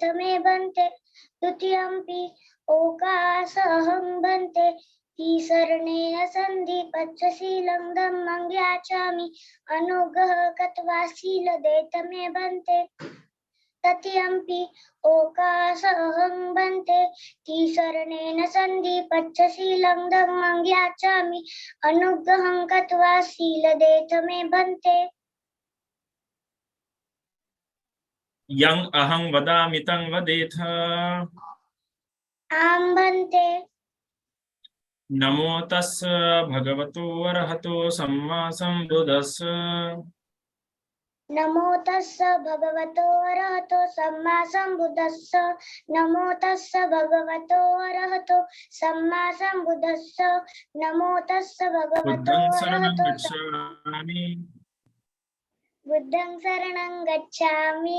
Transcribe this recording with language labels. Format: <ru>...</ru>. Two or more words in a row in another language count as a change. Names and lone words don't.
<pi>मे भन्ते द्वितीयम्पि ओकास अहं भन्ते त्रिशरणेन सन्धि पंचशीलं धम्मं ज्ञाचामि अनुगः कत्वा शीलदेथ मे भन्ते तृतीयम्पि ओकास अहं भन्ते त्रिशरणेन सन्धि पंचशीलं धम्मं ज्ञाचामि अनुग्रहं कृत्वा शीलदेथ मे भन्ते। यं अहं वदामि तं वदेथ। आं भन्ते। नमो तस् भगवतो अरहतो सम्मा सम्बुद्धस्स। नमो तस्स भगवतो अरहतो सम्मा सम्बुद्धस्स। नमो तस्स भगवतो अरहतो सम्मा सम्बुद्धस्स। नमो तस्स भगवतो अरहतो बुद्धं शरणं गच्छामि।</pi>